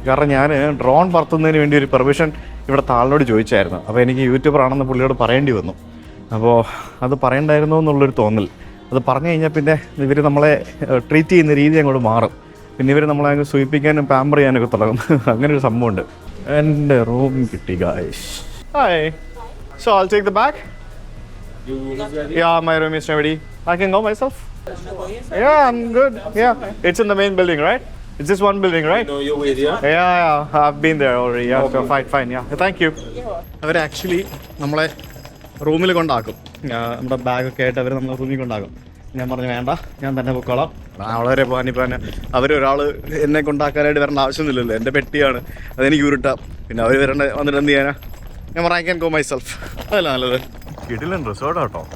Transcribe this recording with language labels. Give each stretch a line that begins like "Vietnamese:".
Malayalam: കാരണം ഞാൻ ഡ്രോൺ പറത്തുന്നതിന് വേണ്ടി ഒരു പെർമിഷൻ ഇവിടെ താളിനോട് ചോദിച്ചായിരുന്നു. അപ്പോൾ എനിക്ക് യൂട്യൂബറാണെന്ന് പുള്ളിയോട് പറയേണ്ടി വന്നു. അപ്പോൾ അത് പറയണ്ടായിരുന്നോ എന്നുള്ളൊരു തോന്നൽ. അത് പറഞ്ഞു കഴിഞ്ഞാൽ പിന്നെ ഇവർ നമ്മളെ ട്രീറ്റ് ചെയ്യുന്ന രീതി അങ്ങോട്ട് മാറും. പിന്നെ ഇവർ നമ്മളെ അങ്ങ് സൂചിപ്പിക്കാനും പാമ്പർ ചെയ്യാനൊക്കെ തുടങ്ങും. അങ്ങനെ ഒരു സംഭവമുണ്ട്. എൻ്റെ റൂം കിട്ടി guys.
English: Hi, so I'll take the bag. Yeah, my room is ready. I can go myself. Yeah, I'm good. Yeah, it's in the main building, right? It's just one building, right? No, you're with, yeah? Yeah, I've been there already. Yeah, so fine. Yeah, thank you.
Malayalam: Our actually നമ്മളെ റൂമിൽ കൊണ്ടാക്കും. നമ്മുടെ ബാഗൊക്കെ ആയിട്ട് അവർ നമ്മളെ റൂമിൽ കൊണ്ടാക്കും. ഞാൻ പറഞ്ഞു വേണ്ട, ഞാൻ തന്നെ പൊക്കോളാം. വളരെ പോകാനിപ്പോൾ അവരൊരാൾ എന്നെ കൊണ്ടാക്കാനായിട്ട് വരേണ്ട ആവശ്യമൊന്നുമില്ലല്ലോ. എൻ്റെ പെട്ടിയാണ്, അതെനിക്ക് ഉരുട്ടാം. പിന്നെ അവർ വന്നിട്ട് എന്ത് ചെയ്യാനാ? ഞാൻ പറഞ്ഞു
English: I can go myself.
Malayalam: അതല്ല നല്ലത്. കിടിലൻ റിസോർട്ട് കേട്ടോ.